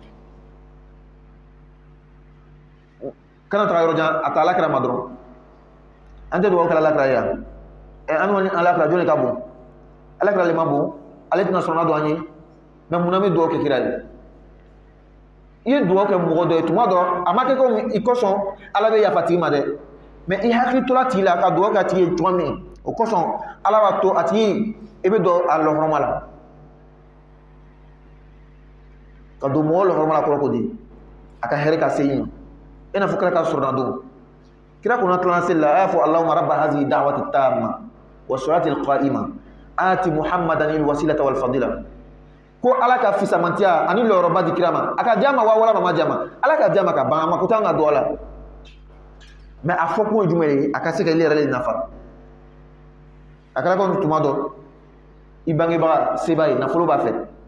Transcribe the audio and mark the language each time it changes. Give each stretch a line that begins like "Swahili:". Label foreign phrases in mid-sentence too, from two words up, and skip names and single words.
Bambara: kana taga yɔrɔ jan a ta alakira ma dɔrɔn an tɛ dugawu kɛ alakira ye yan an kɔni alakira jɔnni ka bon alakira le ma bon ale tɛna sɔnna don an ye mais munna bɛ dugawu kɛ kira ye i ye dugawu kɛ mɔgɔ dɔ ye tuma dɔ a ma kɛ ko i kosɔn ala bɛ yafa tigi ma dɛ mais i hakili tola tigi la ka dugawu kɛ a tigi ye cogoya min o kosɔn ala b'a to a tigi i bɛ don a lɔhɔrɔma la ka don mɔgɔ lɔhɔrɔma la kɔrɔ ko di a ka hɛrɛ ka se i ma i n'a fɔ kira ka sɔrɔna don kira kɔnɔ tilana seli la a y'a fɔ
Arabic: اللهم رب هذه الدعوة التامة والصلاة القائمة آت محمدا الوسيلة والفضيلة
Bambara: ko ala ka fisamantiya ani lɔyɔrɔba di kira ma a ka diya ma wa wala ma diya ma ala ka diya ma ka ban a ma ko t'an ka dugawu la mais a fɔ kun ye jumɛn ye a ka se ka ile yɛrɛ de nafa a kɛra ko tuma dɔ i bangebaga seba ye nafolo b'a fɛ